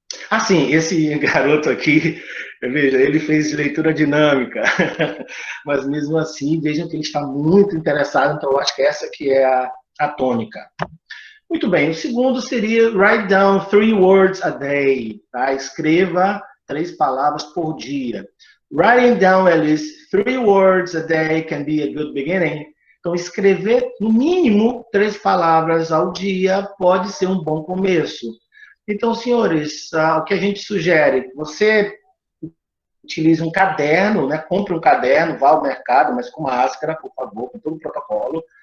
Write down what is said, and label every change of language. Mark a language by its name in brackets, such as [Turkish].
[Portuguese] Assim, esse garoto aqui, veja, ele fez leitura dinâmica, mas mesmo assim, vejam que ele está muito interessado, então eu acho que essa que é a tônica. Muito bem, o segundo seria [English] write down 3 words a day, [Portuguese] tá? Escreva 3 palavras por dia. [English] Writing down at least 3 words a day can be a good beginning. [Portuguese] Então, escrever no mínimo 3 palavras ao dia pode ser um bom começo. Então, senhores, o que a gente sugere? Você utilize um caderno, né? Compre um caderno, vá ao mercado, mas com máscara, por favor, com todo o protocolo.